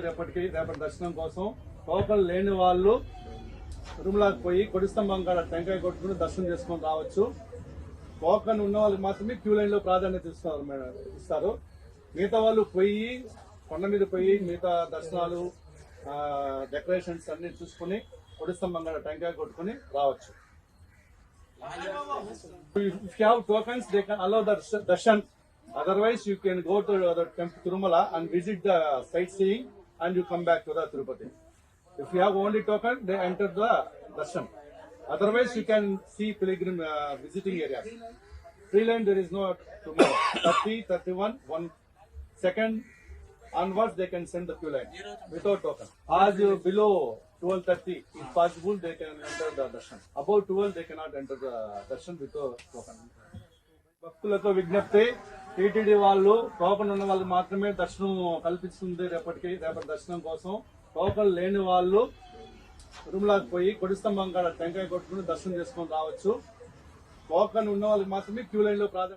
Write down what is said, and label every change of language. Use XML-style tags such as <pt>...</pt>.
<te>రేపటి దర్శనం కోసం టోకన్ లేని వాళ్ళు తిరుమలకి పోయి కొడిస్తంభం కాడ టెంకాయ కొట్టుకుని దర్శనం చేసుకొని రావచ్చు. టోకన్ ఉన్న వాళ్ళకి మాత్రమే క్యూ లైన్ లో ప్రాధాన్యత ఇస్తారు. మిగతా వాళ్ళు పోయి కొండ మీద పోయి మిగతా దర్శనాలు డెకరేషన్స్ అన్ని చూసుకుని కొడిస్తంభం కాడ టెంకాయ కొట్టుకుని రావచ్చు.</te> <en>If you have tokens, they can allow the darshan. Otherwise, you can go to the temple Tirumala and visit the sightseeing, and you come back to the Tirupati. If you have only token, they enter the darshan. Otherwise, you can see pilgrim visiting areas. Free line there is no tomorrow. 30, 31, 1 second onwards they can send the queue line without token. As below 12:30, if possible, they can enter the darshan. Above 12, they cannot enter the darshan without token.</en> <te>భక్తులతో విజ్ఞప్తి, TTD వాళ్ళు token ఉన్న వాళ్ళు మాత్రమే దర్శనం కల్పిస్తుంది. రేపటి దర్శనం కోసం టోకన్ లేని వాళ్ళు తిరుమలకి పోయి కొడిస్తంభం కాడ టెంకాయ కొట్టుకుని దర్శనం చేసుకొని రావచ్చు. టోకన్ ఉన్న వాళ్ళకి మాత్రమే క్యూ లైన్ లో ప్రాధాన్యత</te>